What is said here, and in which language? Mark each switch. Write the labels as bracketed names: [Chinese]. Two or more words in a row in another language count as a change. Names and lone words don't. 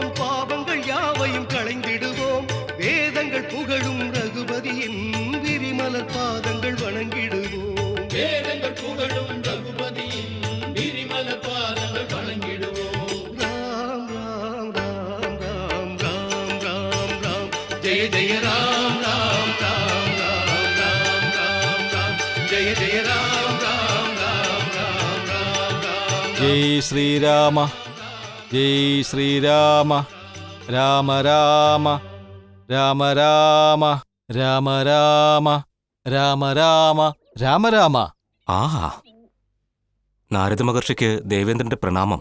[Tamil] பாவங்கள் யாவையும் களைந்திடுவோம் வேதங்கள் புகழும் ரகுபதியின் விரிமலர் பாதங்கள் வணங்கிடுவோம் வேதங்கள் புகழும் ரகுபதியின் விரிமலர் பாதங்கள் வணங்கிடுவோம் ராம் ராம் ராம் ராம் ராம் ராம் ராம் ஜெய ஜெய ராம் ராம் ராம் ராம் ராம் ராம் ராம் ஜெய ஜெய ராம் ராம் ராம் ராம் ராம் ராம் [Sanskrit] ജയ് ശ്രീരാമ ജയ് ശ്രീരാമ രാമ രാമ രാമ രാമ രാമ രാമ രാമ രാമ രാമ രാമ. [Malayalam] ആഹാ, നാരദ മഹർഷിക്ക് ദേവേന്ദ്രന്റെ പ്രണാമം.